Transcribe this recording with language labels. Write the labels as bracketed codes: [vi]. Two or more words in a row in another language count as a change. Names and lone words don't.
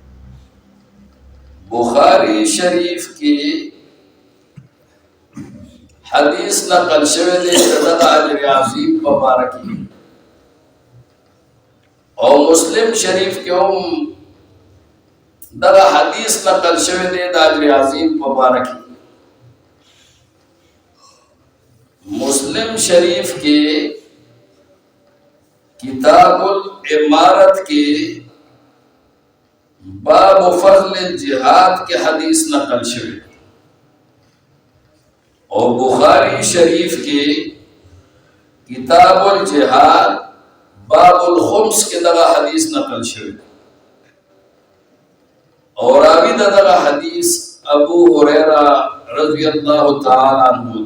[ps] بخاری شریف کې حدیث نقل شوی دی چې دغه اجر عظیم په باره کې، او مسلم شریف کې هم دغه حدیث نقل شوی دی د اجر عظیم په باره کې. مسلم شریف کې کتاب الامارت کې باب فضل الجهاد کے حدیث نقل شوی، اور بخاری شریف کے کتاب الجہاد باب الخمس کے دغا حدیث نقل شوی، اور راوی دغا حدیث ابو ہریرہ [ar] رضی اللہ تعالی عنہ.